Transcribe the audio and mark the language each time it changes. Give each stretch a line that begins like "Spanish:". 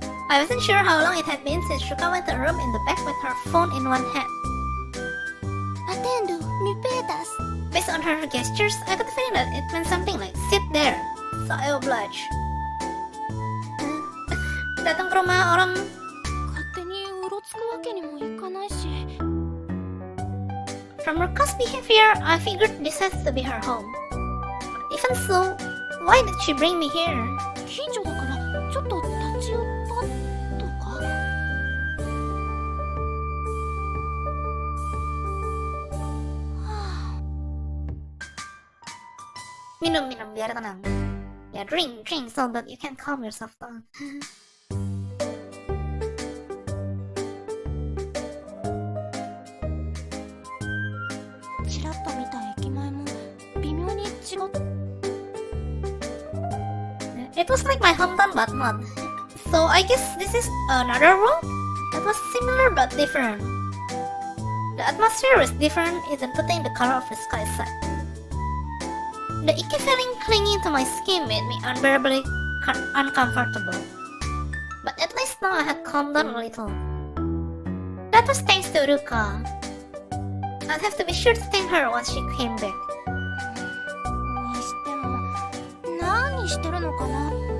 English: I wasn't sure how long it had been since Shuka went to a room in the back with her phone in one hand.
Esperanto: Atendo, mi pedas.
English: Based on her gestures, I got the feeling that it meant something like sit there, so I obliged.
Indonesian: Datang ke rumah orang.
Japanese: 勝手にうろつくわけにもいかないし。
English: From Ruka's behavior, I figured this has to be her home. But even so, why did she bring me here?
Japanese: 近所だからちょっと立ち寄ったとか。
Indonesian: Minum biar tenang.
English: Yeah, drink so that you can calm yourself down.
Japanese: ちらっと見た駅前も微妙に違っ。
English: It was like my hometown but not. So I guess this is another world that was similar but different. The atmosphere was different even putting the color of the sky aside. The icky feeling clinging to my skin made me unbearably uncomfortable. But at least now I had calmed down a little. That was thanks to Ruka. I'd have to be sure to thank her once she came back.
Japanese: にしても何してるのかな。